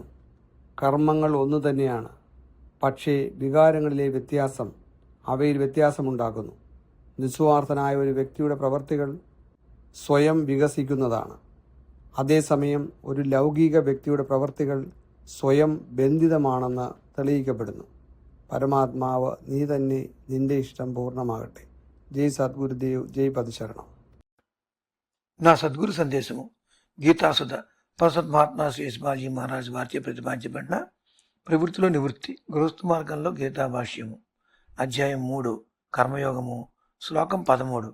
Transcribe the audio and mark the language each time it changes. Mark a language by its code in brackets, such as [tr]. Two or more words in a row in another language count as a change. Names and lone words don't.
[ml] കർമ്മങ്ങൾ ഒന്നു തന്നെയാണ്, പക്ഷേ വികാരങ്ങളിലെ വ്യത്യാസം അവയിൽ വ്യത്യാസമുണ്ടാക്കുന്നു. നിസ്വാർത്ഥനായ ഒരു വ്യക്തിയുടെ പ്രവൃത്തികൾ സ്വയം വികസിക്കുന്നതാണ്. അതേസമയം ഒരു ലൗകിക വ്യക്തിയുടെ പ്രവൃത്തികൾ സ്വയം ബന്ധിതമാണെന്ന് തെളിയിക്കപ്പെടുന്നു. പരമാത്മാവ് നീ തന്നെ, നിന്റെ ഇഷ്ടം పూర్ణమాగట్టే. [te] జై సద్గురుదేవ్, జై పదశరణం. నా సద్గురు సందేశము గీతాసుధ ప్రసత్ మహాత్మా శ్రీ శివాజీ మహారాజ్ వారిచే ప్రతిపాదించబడిన ప్రవృత్తిలో నివృత్తి గృహస్థ మార్గంలో గీతా భాష్యము అధ్యాయం 3 కర్మయోగము శ్లోకం 13.